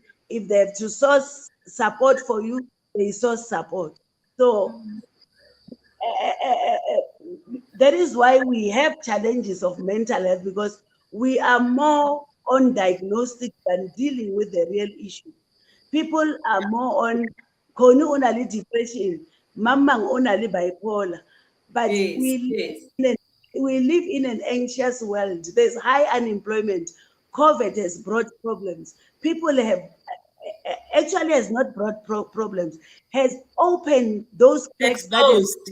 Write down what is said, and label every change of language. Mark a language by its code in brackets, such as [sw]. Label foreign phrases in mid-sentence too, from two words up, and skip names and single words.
[en] If they have to source support for you, they source support. So that is why we have challenges of mental health, because we are more on diagnostic than dealing with the real issue. People are more on [st] khona o na le depression, mamang o na le bipolar, but [en] Yes, yes. we live in an anxious world. There's high unemployment. COVID has brought problems. People have actually has not brought problems, has opened those cracks that has, Exposed.